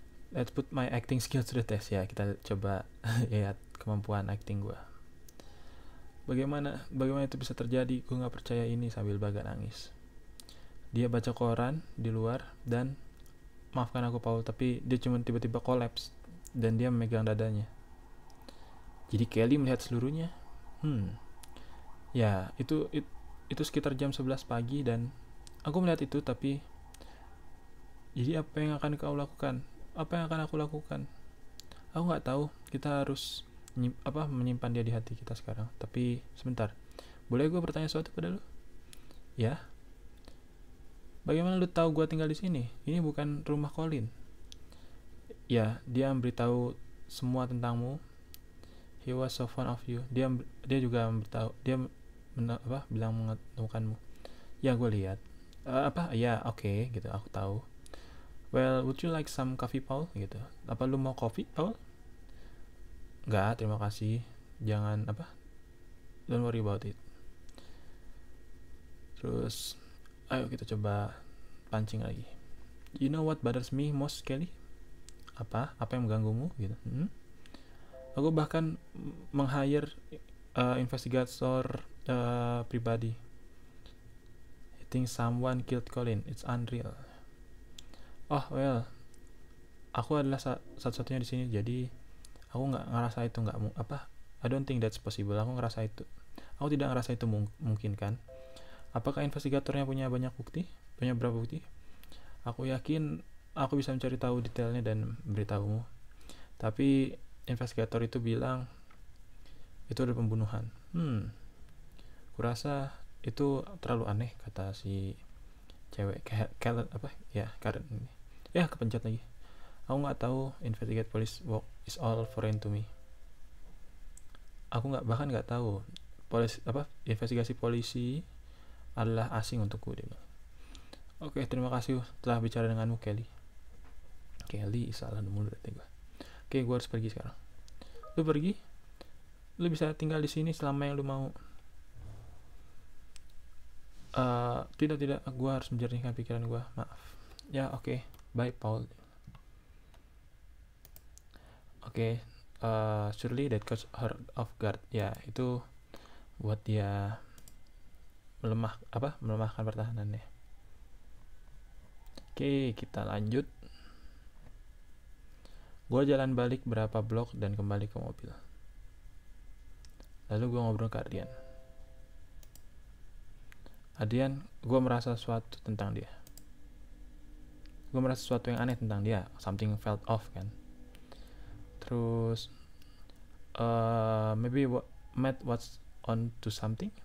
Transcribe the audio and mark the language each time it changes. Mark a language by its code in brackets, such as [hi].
[en] Let's put my acting skills to the test ya. [id] Kita coba lihat kemampuan acting gue. Bagaimana itu bisa terjadi? Gue nggak percaya ini sambil Baga nangis. Dia baca koran di luar dan maafkan aku Paul, tapi dia cuma tiba-tiba kolaps dan dia memegang dadanya. Jadi Kelly melihat seluruhnya. Ya, itu sekitar jam 11 pagi dan aku melihat itu, tapi jadi apa yang akan kau lakukan? Apa yang akan aku lakukan? Aku nggak tahu. Kita harus menyimpan dia di hati kita sekarang. Tapi sebentar, boleh gue bertanya sesuatu pada lu? Ya. Bagaimana lu tahu gue tinggal di sini? Ini bukan rumah Colin. Ya, dia memberitahu semua tentangmu. [en] He was so fond of you. [id] Dia juga memberitahu. Dia bilang menemukanmu. Ya, gue lihat. Ya, oke, gitu. Aku tahu. [en] Well, would you like some coffee, Paul? [id] Gitu. Apa lu mau kopi, Paul? Enggak, terima kasih. Jangan [en] don't worry about it. [id] Terus, ayo kita coba pancing lagi. [en] You know what bothers me most, Kelly? [id] Apa yang mengganggumu? Gitu. Aku bahkan meng-hire investigator pribadi. [en] I think someone killed Colin. It's unreal. Oh well, [id] aku adalah satu-satunya di sini, jadi aku nggak ngerasa itu [en] I don't think that's possible. [id] Aku tidak ngerasa itu mungkin kan. Apakah investigatornya punya berapa bukti? Aku yakin aku bisa mencari tahu detailnya dan beritahumu. Tapi investigator itu bilang itu ada pembunuhan. Kurasa itu terlalu aneh, kata si cewek Karen ini. Ya, kepencet lagi. Aku nggak tahu [en] investigate police work is all foreign to me. [id] Aku bahkan nggak tahu investigasi polisi adalah asing untukku, dia bilang. Oke, terima kasih telah bicara denganmu, Kelly. Salah mulu dari gue. Oke, gue harus pergi sekarang. Lu pergi? Lu bisa tinggal di sini selama yang lu mau. Tidak, gue harus menjernihkan pikiran gue. Maaf. Ya, oke. Bye, Paul. Oke. [en] Surely that caught her off guard. [id] Ya, itu buat dia melemahkan pertahanannya. Oke, kita lanjut. Gue jalan balik berapa blok dan kembali ke mobil. Lalu gue ngobrol ke Adrian, gue merasa sesuatu tentang dia. Gue merasa sesuatu yang aneh tentang dia. [en] Something felt off kan. [id] Terus [en] maybe Matt was on to something.